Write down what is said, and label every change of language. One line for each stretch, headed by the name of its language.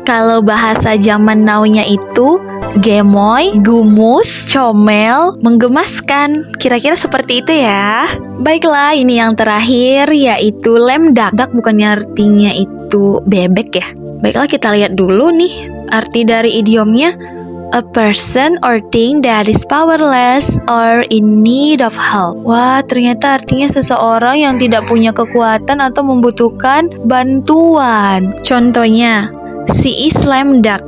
Indonesian: Kalau bahasa zaman now-nya itu gemoy, gumus, comel, menggemaskan. Kira-kira seperti itu ya. Baiklah, ini yang terakhir yaitu lame duck. Duck bukannya artinya itu bebek ya. Baiklah, kita lihat dulu nih arti dari idiomnya.
English: A person or thing that is powerless or in need of help.
Indonesian: Wah, ternyata artinya seseorang yang tidak punya kekuatan atau membutuhkan bantuan.
English: Contohnya, she is lame duck.